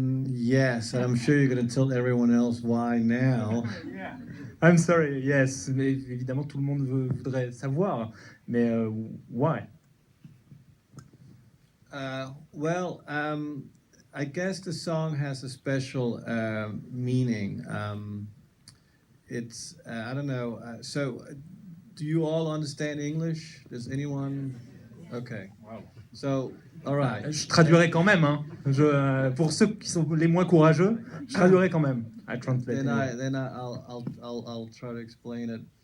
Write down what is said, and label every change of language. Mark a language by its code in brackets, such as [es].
[en] Yes, and I'm sure you're going to tell everyone else why now. I'm sorry, yes. [fr] Mais évidemment, tout le monde voudrait savoir. [en] Mais why? Well, I guess the song has a special meaning. It's, I don't know, so do you all understand English? Does anyone? Okay. Wow. So, all right. [fr] Je traduirai quand même, hein. Pour ceux qui sont les moins courageux, je traduirai quand même. [en] I translate. Then I'll try to explain it.